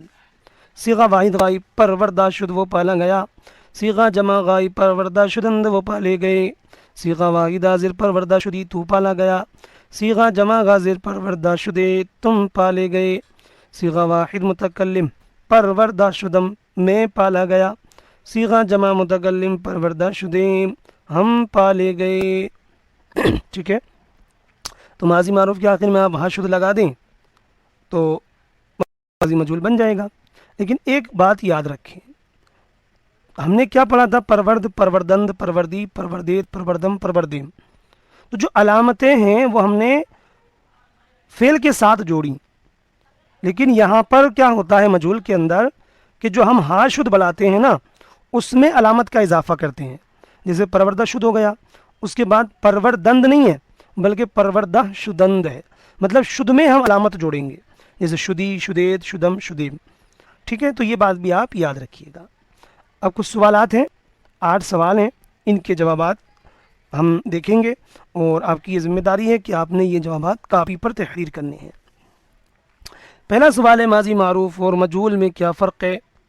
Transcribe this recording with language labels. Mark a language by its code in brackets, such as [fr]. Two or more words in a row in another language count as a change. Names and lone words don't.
[ur] صیغہ واحد غائب [fa] پروردہ شد [ur] وہ پالا گیا، صیغہ جمع غائب [fa] پروردہ شدند [ur] وہ پالے گئے، صیغہ واحد حاضر [fa] پروردہ شدی [ur] تو پالا گیا، صیغہ جمع غاضر [fa] پروردہ شدے [ur] تم پالے گئے، صیغہ واحد متکلم [fa] پروردہ شدم [ur] میں پالا گیا، صیغہ جمع متکلم [fa] پروردہ شدے [ur] ہم پالے گئے۔ ٹھیک ہے، تو ماضی معروف کے آخر میں آپ ہا شد لگا دیں تو ماضی مجہول بن جائے گا۔ لیکن ایک بات یاد رکھیں، ہم نے کیا پڑھا تھا؟ [fa] پرورد، پروردند، پروردی، پروردیت، پروردم، پروردیم۔ [ur] تو جو علامتیں ہیں وہ ہم نے فعل کے ساتھ جوڑی، لیکن یہاں پر کیا ہوتا ہے مجہول کے اندر کہ جو ہم ہا شد بلاتے ہیں نا، اس میں علامت کا اضافہ کرتے ہیں۔ جیسے [fa] پروردہ شد [ur] ہو گیا، اس کے بعد پروردند نہیں ہے بلکہ [fa] پروردہ شدند [ur] ہے، مطلب شد میں ہم علامت جوڑیں گے، جیسے [fa] شدی، شدید، شدم، شدیم۔ [ur] ٹھیک ہے، تو یہ بات بھی آپ یاد رکھیے گا۔ اب کچھ سوالات ہیں، 8 سوال ہیں، ان کے جوابات ہم دیکھیں گے، اور آپ کی یہ ذمہ داری ہے کہ آپ نے یہ جوابات کاپی پر تحریر کرنے ہیں۔ پہلا سوال ہے ماضی معروف اور مجہول میں کیا فرق ہے؟